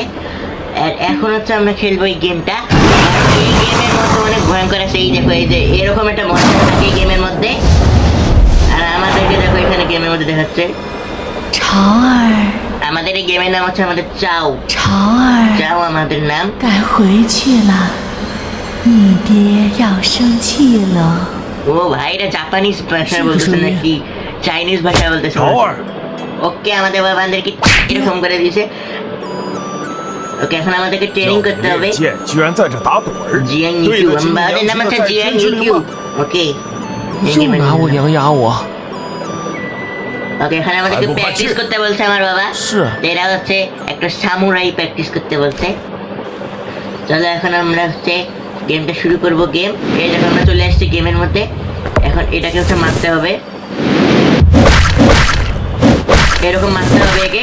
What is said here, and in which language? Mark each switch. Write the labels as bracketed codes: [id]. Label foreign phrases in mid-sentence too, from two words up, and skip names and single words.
[bn] আর এখন হচ্ছে আমরা খেলবো এই গেমটা। এই গেমের মধ্যে অনেক ভয়ঙ্কর আছে। এই দেখো, এই যে এরকম একটা মনস্টার থাকে এই গেমের মধ্যে। আর আমাদেরকে দেখো এখানে গেমের মধ্যে দেখাচ্ছে আমাদের এই গেমের নাম হচ্ছে আমাদের চাও। চাও আমাদের নাম। [zh] 该回去了，你爹要生气了。 [bn] ও ভাই, এটা জাপানিজ ভাষা বলতেছে নাকি চাইনিজ ভাষা বলতেছে? ওকে, আমাদের বাবাদেরকে এরকম করে দিয়েছে। ওকে, এখন আমাদেরকে ট্রেনিং করতে হবে। [zh] 居然在这打盹儿！ [bn] জিয়াং [zh] 对 [bn] ইউকিউ, [zh] 得起你 [bn] আমাদের [zh] 娘 [bn] নাম [zh] 亲的 [bn] হচ্ছে [zh] 在 [bn] জিয়াং [zh] 天之灵 [bn] ইউকিউ। [zh] 吗？ [bn] ওকে, [zh] 又拿我娘压我！ [bn] ওকে, এখানে আমাদেরকে প্র্যাকটিস করতে বলছে আমার বাবা। [zh] 是 [bn] এরা হচ্ছে একটা সামুরাই প্র্যাকটিস করতে বলছে। চলো এখন আমরা হচ্ছে গেমটা শুরু করব। গেম এই দেখো, আমরা চলে আসছি গেমের মধ্যে। এখন এটাকে হচ্ছে মারতে হবে, এরকম মারতে হবে একে।